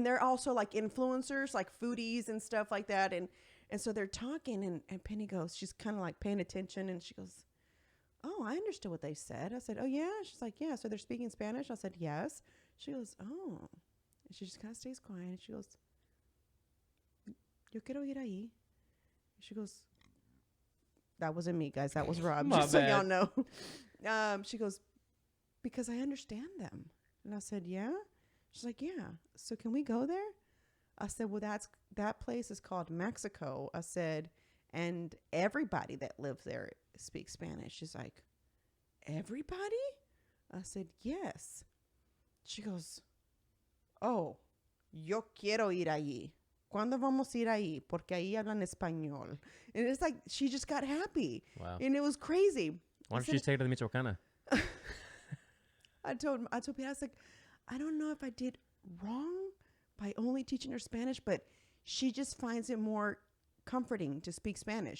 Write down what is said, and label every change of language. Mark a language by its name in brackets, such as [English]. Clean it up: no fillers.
[English] And they're also like influencers, like foodies and stuff like that. And so they're talking and Penny goes, she's kind of like paying attention. And she goes, oh, I understood what they said. I said, oh yeah. She's like, yeah. So they're speaking Spanish. I said, yes. She goes, oh. And she just kind of stays quiet. And she goes, [Spanish] yo quiero ir ahí. [English] She goes, that wasn't me, guys. That was Rob. My just so bad. y'all know. She goes, because I understand them. And I said, yeah? She's like, yeah. So can we go there? I said, well, that place is called Mexico. I said, and everybody that lives there speaks Spanish. She's like, everybody? I said, yes. She goes, oh, [Spanish] yo quiero ir allí. ¿Cuándo vamos a ir ahí? Porque ahí hablan español. [English] And it's like, she just got happy. Wow. And it was crazy. Why don't you just take her to the Michoacana? I told Pete, I was like, I don't know if I did wrong by only teaching her Spanish, but she just finds it more comforting to speak Spanish.